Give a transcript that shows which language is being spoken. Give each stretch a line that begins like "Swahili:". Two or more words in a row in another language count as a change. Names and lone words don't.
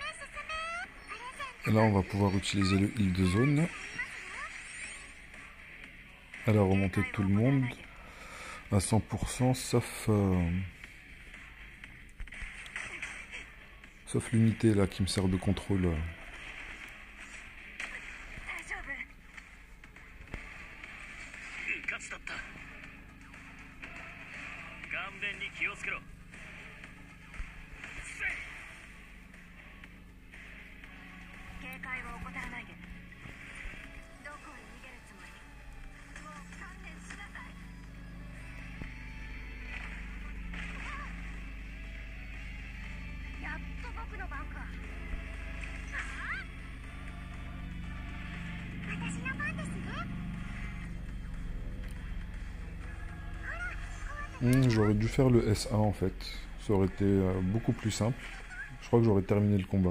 French: Et là, on va pouvoir utiliser le
English: heal de zone.
French: à la remontée de tout le monde à 100%, sauf l'unité là qui me sert de contrôle.
Japanese: 大丈夫。うかつだった。顔面に気をつけろ。警戒を怠らないで。どこへ逃げるつもり？もう観念しなさい。やっと僕の番か。私の番ですね。
French: J'aurais dû faire le S1 en fait, ça aurait été beaucoup plus simple. Je crois que j'aurais terminé le combat.